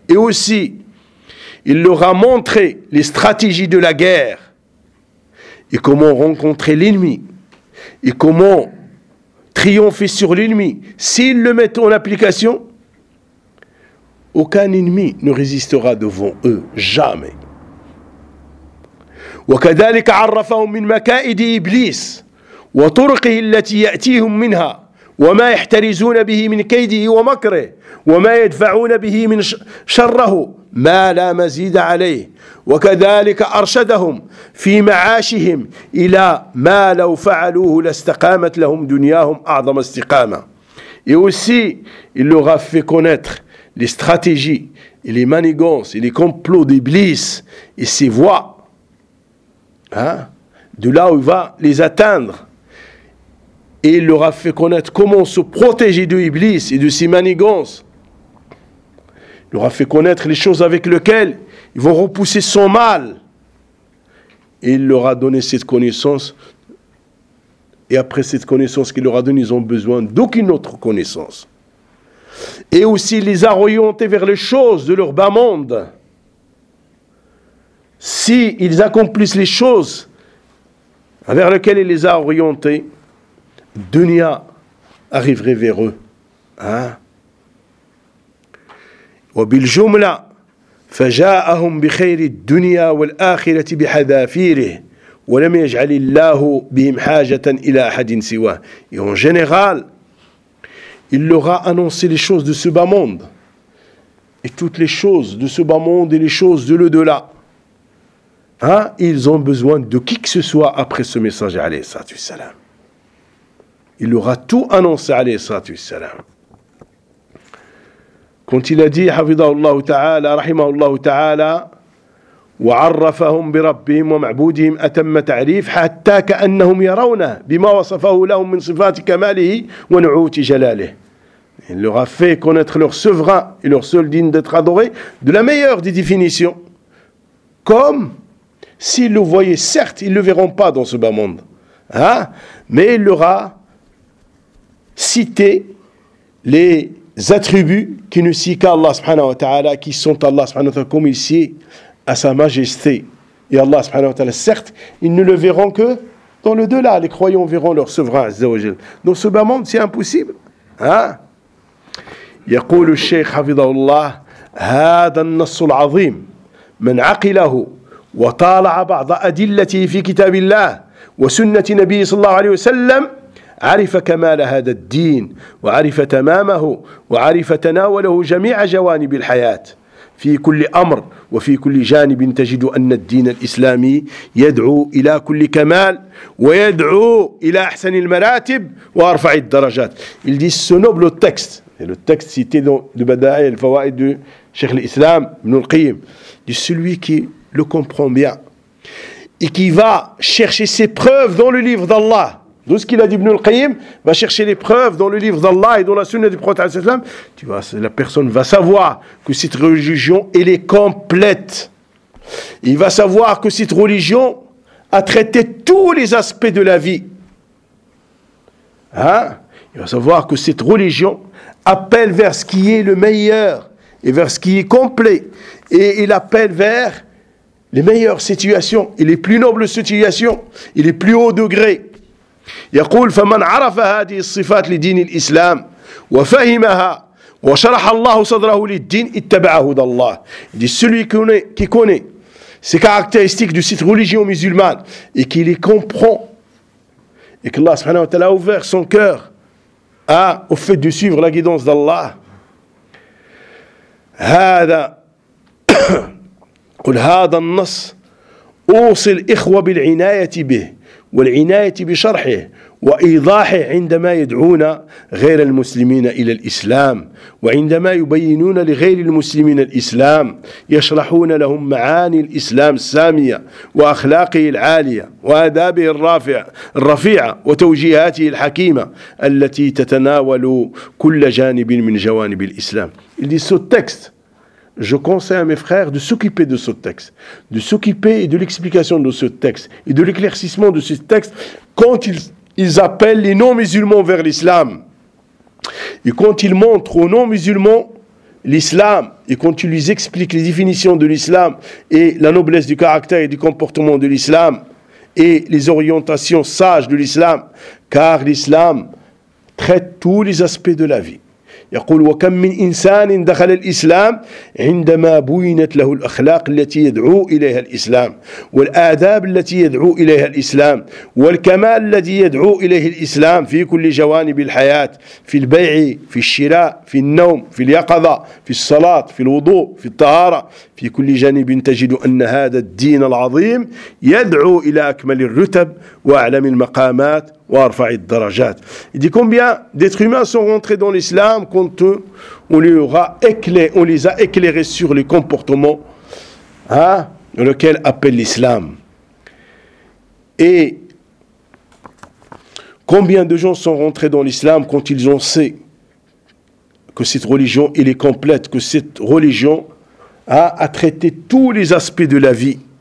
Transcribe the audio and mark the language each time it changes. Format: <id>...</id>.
<fr>Et aussi, il leur a montré les stratégies de la guerre et comment rencontrer l'ennemi et comment triompher sur l'ennemi. S'ils le mettent en application, aucun ennemi ne résistera devant eux, jamais.</fr> <ar>وكذلك عرفهم من مكائد إبليس وطرقه التي يأتيهم منها وما يحترزون به من كيده ومكره وما يدفعون به من شره ما لا مزيد عليه وكذلك أرشدهم في معاشهم إلى ما لو فعلوه لاستقامت لهم دنياهم أعظم استقامة.</ar> <fr>Et aussi, il leur a fait connaître les stratégies et les manigances et les complots d'Iblis et ses voies, hein, de là où il va les atteindre. Et il leur a fait connaître comment se protéger de Iblis et de ses manigances. Il leur a fait connaître les choses avec lesquelles ils vont repousser son mal. et il leur a donné cette connaissance. Et après cette connaissance qu'il leur a donnée, ils ont besoin d'aucune autre connaissance. Et aussi, il les a orientés vers les choses de leur bas monde. Si ils accomplissent les choses vers lesquelles il les a orientés, Dunia arriverait vers eux.</fr> <ar>وبالجملة فجاءهم بخير الدنيا والآخرة بحذافيره ولم يجعل الله بهم حاجة إلى أحد سواه.</ar> <fr>Et en général, il leur a annoncé les choses de ce bas monde et toutes les choses de ce bas monde et les choses de l'au-delà. Hein? Ils ont besoin de qui que ce soit après ce message,</fr> <ar>alayhi salatu wassalam.</ar> <fr>Il leur a tout annoncé,</fr> <ar>alayhi salatu wassalam. كنت لدي حفظه الله تعالى رحمه الله تعالى وعرفهم بربهم ومعبودهم أتم تعريف حتى كأنهم يرونه بما وصفه لهم من صفات كماله ونعوت جلاله.</ar> <fr>Il leur a fait connaître leur souverain et leur seul digne d'être adoré de la meilleure des définitions, comme s'ils le voyaient. Certes, ils ne le verront pas dans ce bas monde, hein? Mais il leur a cité les attributs qui ne sient qu'à Allah</fr> <ar>subhanahu wa ta'ala,</ar> <fr>qui sont Allah subhanahu wa ta'ala comme il sied à sa majesté. Et Allah</fr> <ar>subhanahu wa ta'ala,</ar> <fr>certes, ils ne le verront que dans le delà. Les croyants verront leur souverain,</fr> <ar>azza wa jal.</ar> <fr>Dans ce bas monde, c'est impossible. Hein?</fr> <ar>Yaqul al-shaykh hafidhahullah, hada an-nass al-azim, man aqilahu, wa tala'a ba'da adillatihi fi kitabillah, wa sunnati nabiyyi sallallahu alayhi wa sallam, عرف كمال هذا الدين وعرف تمامه وعرف تناوله جميع جوانب الحياة في كل أمر وفي كل جانب تجد أن الدين الإسلامي يدعو إلى كل كمال ويدعو إلى أحسن المراتب وأرفع الدرجات.</ar> <fr>Il dit ce noble texte, et le texte cité de Bada'i al-Fawaid du Cheikh l'Islam Ibn al-Qayyim, dit celui qui le comprend bien et qui va chercher ses preuves dans le livre d'Allah. Tout ce qu'il a dit Ibn al-Qayyim, va chercher les preuves dans le livre d'Allah et dans la sunna du prophète, tu vois, la personne va savoir que cette religion, elle est complète. Il va savoir que cette religion a traité tous les aspects de la vie. Hein? Il va savoir que cette religion appelle vers ce qui est le meilleur et vers ce qui est complet. Et il appelle vers les meilleures situations et les plus nobles situations et les plus hauts degrés.</fr> <ar>يقول فمن عرف هذه الصفات لدين الإسلام وفهمها وشرح الله صدره للدين اتبع هدى الله.</ar> <fr>Il dit celui qui connaît ces caractéristiques de cette religion musulmane et qui les comprend et que Allah</fr> <ar>subhanahu wa ta'ala</ar> <fr>a ouvert son cœur au fait de suivre la guidance d'Allah,</fr> <ar>هذا قل هذا النص أوصي الإخوة بالعناية به والعناية بشرحه وإيضاحه عندما يدعون غير المسلمين إلى الإسلام وعندما يبينون لغير المسلمين الإسلام يشرحون لهم معاني الإسلام السامية وأخلاقه العالية وآدابه الرفيعة وتوجيهاته الحكيمة التي تتناول كل جانب من جوانب الإسلام.</ar> <fr>Il dit ce texte, je conseille à mes frères de s'occuper de ce texte, de s'occuper de l'explication de ce texte et de l'éclaircissement de ce texte quand ils appellent les non-musulmans vers l'islam. Et quand ils montrent aux non-musulmans l'islam, et quand ils lui expliquent les définitions de l'islam, et la noblesse du caractère et du comportement de l'islam, et les orientations sages de l'islam, car l'islam traite tous les aspects de la vie.</fr> <ar>يقول وكم من إنسان دخل الإسلام عندما بُينت له الأخلاق التي يدعو إليها الإسلام والآداب التي يدعو إليها الإسلام والكمال الذي يدعو إليه الإسلام في كل جوانب الحياة في البيع في الشراء في النوم في اليقظة في الصلاة في الوضوء في الطهارة في كل جانب تجد أن هذا الدين العظيم يدعو إلى أكمل الرتب وأعلم المقامات وأرفع الدرجات.</ar> <fr>Il dit combien d'êtres humains sont rentrés dans l'islam quand on les a éclairés sur les comportements, hein, dans lequel appelle l'islam. Et combien de gens sont rentrés dans l'islam quand ils ont sait que cette religion elle est complète, que cette religion a traité tous les aspects de la vie</fr>